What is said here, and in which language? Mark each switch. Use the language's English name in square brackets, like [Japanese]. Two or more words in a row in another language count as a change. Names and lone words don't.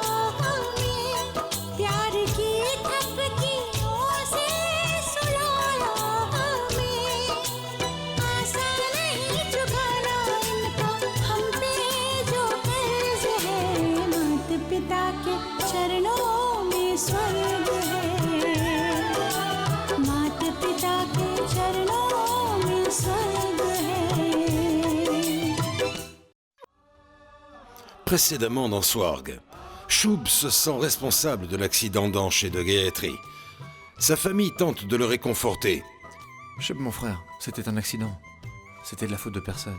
[Hindi] हमें, प्यार की थपकियों से सुलाया हमें, आसान नहीं चुकाना इनका हम पे जो कर्ज है, माता पिता के चरणों में स्वर्ग है, माता पिता के चरणों में स्वर्ग है। [French] Précédemment dans Swarg, Shub se sent responsable de l'accident d'Anche et de Gayatri. Sa famille tente de le réconforter. Shub, mon frère, c'était un accident. C'était de la faute de personne.